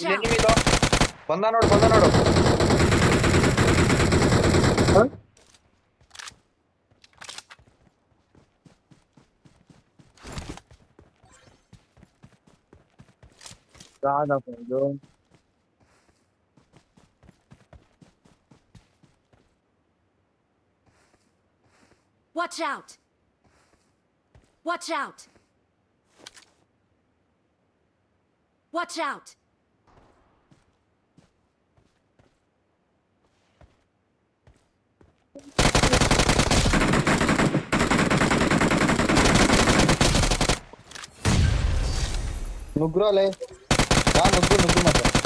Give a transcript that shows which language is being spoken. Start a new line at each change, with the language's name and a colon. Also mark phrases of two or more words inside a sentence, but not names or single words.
Kannada: ಇಲ್ಲಿ
English: out.
Kannada: ಎನಿಮಿಲೋ ಬಂದ ನೋಡು ಹ? ಯಾವ್ದಪ್ಪ ಇದು?
English: Watch out! Watch out! Watch out!
Kannada: ನುಗ್ರು ಅಲ್ಲೇ ಬಾ ನುಗ್ಗು ಮತ್ತೆ